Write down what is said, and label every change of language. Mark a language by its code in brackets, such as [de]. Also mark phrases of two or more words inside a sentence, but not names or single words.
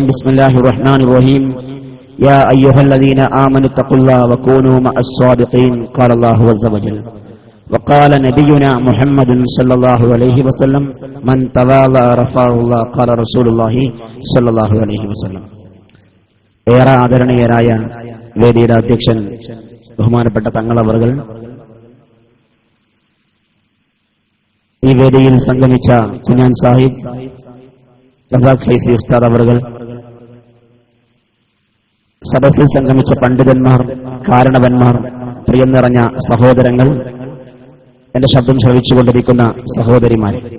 [ar] بسم الله الرحمن الرحيم. يا أيها الذين آمنوا اتقوا الله وكونوا مع الصادقين. قال الله عز وجل وقال نبينا محمد صلى الله عليه وسلم من تواضع رفعه الله. قال رسول الله صلى الله عليه وسلم. [ml] ഏറെ ആദരണീയരായ വേദിയുടെ അധ്യക്ഷൻ ബഹുമാനപ്പെട്ട തങ്ങളവറുകൾ, ഈ വേദിയിൽ സംഗമിച്ച കുഞ്ഞാൻ സാഹിബ്, റസാഖ് ഫൈസി ഉസ്താദ് അവറുകൾ, സദസ്സിൽ സംഗമിച്ച പണ്ഡിതന്മാർ, കാരണവന്മാർ, പ്രിയം നിറഞ്ഞ സഹോദരങ്ങൾ, എന്റെ ശബ്ദം ശ്രവിച്ചുകൊണ്ടിരിക്കുന്ന സഹോദരിമാർ,